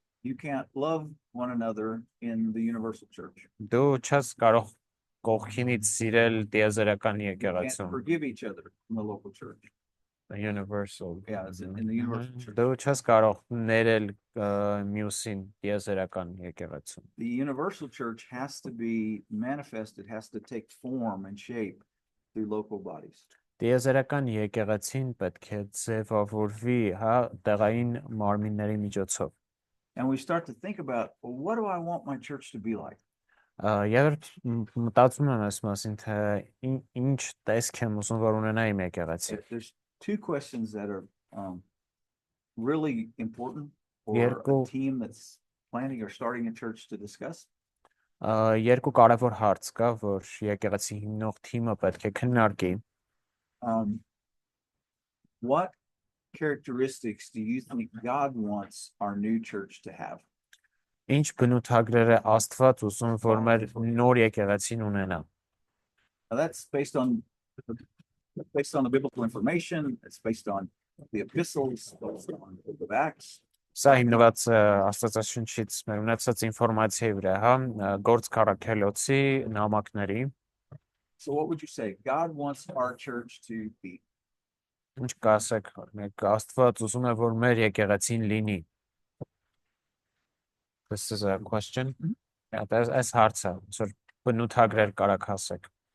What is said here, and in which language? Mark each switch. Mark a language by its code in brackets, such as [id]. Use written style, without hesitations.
[en] You can't love one another in the universal church. [hy] Դու չես կարող կողքինից սիրել տիեզերական [en] You can't [hy] եկեղեցում, [en] forgive each other in the local church. the universal։ Yeah, it's in the universal church. [hy] Դու չես կարող ներել մյուսին տիեզերական եկեղեցում։ [en] The universal church has to be manifested, has to take form and shape through local bodies. [hy] Տիեզերական եկեղեցին պետք է ձևավորվի, հա, տեղային մարմինների միջոցով։ [en] And we start to think about, well, what do I want my church to be like? [hy] Երբ մտածում եմ այս մասին, թե ինչ տեսք եմ ուզում որ ունենա իմ եկեղեցին։ [en] There's two questions that are really important for [hy] Երկու- [en] a team that's planning or starting a church to discuss. [hy] Երկու կարևոր հարց կա, որ եկեղեցի հիմնող թիմը պետք է քննարկի։ [en] What characteristics do you think God wants our new church to have? [hy] Ինչ բնութագրեր է Աստված ուզում որ մեր նոր եկեղեցին ունենա։ [en] Now that's based on the biblical information. It's based on the epistles, based on the book of Acts. [hy] Սա հիմնված է Աստվածաշնչից մեր ունեցած ինֆորմացիայի վրա, հա, Գործ Քառաքելոցի նամակների։ [en] So what would you say God wants our church to be? [hy] Ինչ կասեք, մեկ Աստված ուզում է որ մեր եկեղեցին լինի։ [en] This is a question. [hy] Այս հարցը, որ բնութագրեր կարաք ասեք։